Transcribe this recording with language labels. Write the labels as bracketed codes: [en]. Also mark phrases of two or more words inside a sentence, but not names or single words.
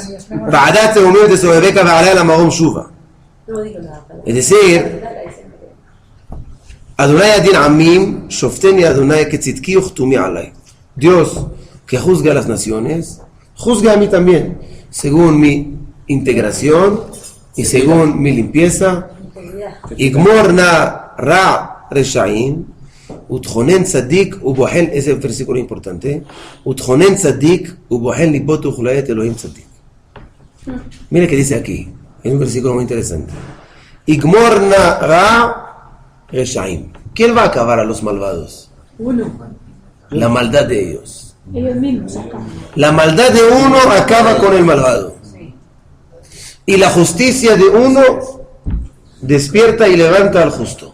[es] Es decir, [he] יהוה ידין עמים שפטני יהוה כצדקי וכתמי עלי. [es] Dios que juzga a las naciones, juzga a mí también, según mi integración y según mi limpieza. [he] יגמר נא רע רשעים ותכונן צדיק ובחן, [es] ese es el versículo importante. [he] ותכונן צדיק ובחן לבות וכליות אלהים צדיק. [es] Mira que dice aquí, es un versículo muy interesante. [he] יגמר נא רע רשעים. [es] ¿Quién va a acabar a los malvados? Uno. La maldad de ellos. Ellos mismos acaban. La maldad de uno acaba con el malvado. Y la justicia de uno despierta y levanta al justo.